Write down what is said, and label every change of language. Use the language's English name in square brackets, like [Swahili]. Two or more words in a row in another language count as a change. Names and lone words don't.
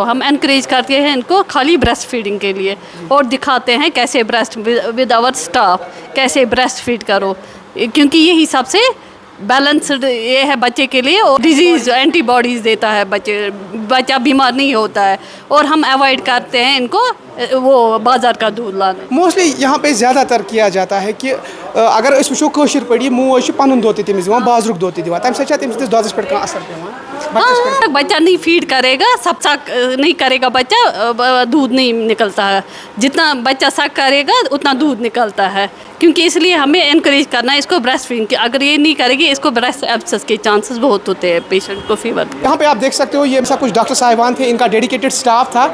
[Hindi] हम एनकरेज करते हैं इनको खाली [English] breast feeding [Hindi] के लिए और दिखाते हैं कैसे [English] breast with our staff [Hindi] कैसे [English] breast feed [Hindi] करो, क्योंकि यही सबसे बैलेंस्ड ये है बच्चे के लिए, और [English] disease antibodies [Hindi] देता है बच्चा बीमार नहीं होता है, और हम अवॉइड करते हैं इनको वो बाज़ार का दूध लाना। मोस्टली यहाँ पे ज़्यादातर किया जाता है कि [Kashmiri] अगर अस वो कशर पे मूव पन दो तमिस दिवान बाजरुक दो दिवान तम तमिस दस पे असर पेवान। [Hindi] बच्चा नहीं फीड करेगा, सब सक नहीं करेगा बच्चा, दूध नहीं निकलता है। जितना बच्चा सक करेगा उतना दूध निकलता है, क्योंकि इसलिए हमें इनकरेज करना है इसको [English] breast feeding. [Hindi] अगर ये नहीं करेगी इसको [English] breast abscess [Hindi] के चांसेस बहुत होते हैं पेशेंट को फीवर। यहाँ पे आप देख सकते हो ये ऐसा कुछ डॉक्टर साहिबान थे, इनका [English] dedicated staff [Hindi] था।